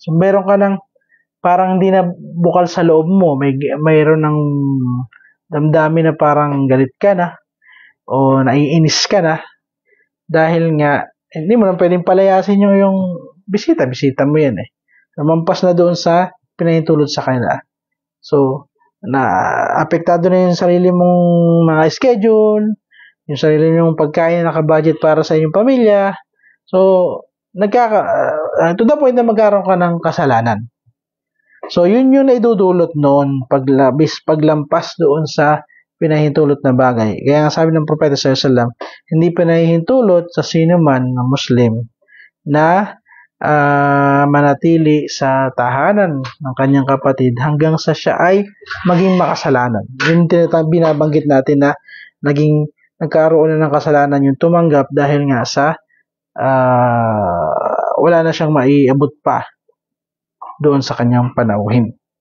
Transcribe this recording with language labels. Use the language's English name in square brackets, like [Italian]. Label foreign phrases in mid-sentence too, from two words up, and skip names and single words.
[Filipino] So, meron ka ng parang hindi na bukal sa loob mo, mayroon ng damdamin na parang galit ka na o naiinis ka na dahil nga hindi mo na pwedeng palayasin yung bisita mo yan eh. Lumampas na doon sa pinahintulot sa kanila. So, apektado na yung sarili mong mga schedule, yung sarili mong pagkain na naka-budget para sa inyong pamilya. So, [English] to the point [Filipino] na magkaroon ka ng kasalanan. So, yun yung naidudulot noon paglampas doon sa pinahintulot na bagay. Kaya nga sabi ng Propeta [Arabic] صلى الله عليه وسلم, [Filipino] hindi pinahintulot sa sino man na Muslim na manatili sa tahanan ng kanyang kapatid hanggang sa siya ay maging makasalanan. Yung binabanggit natin na nagkaroon na ng kasalanan yung tumanggap dahil nga sa wala na siyang maiabot pa doon sa kanyang panauhin.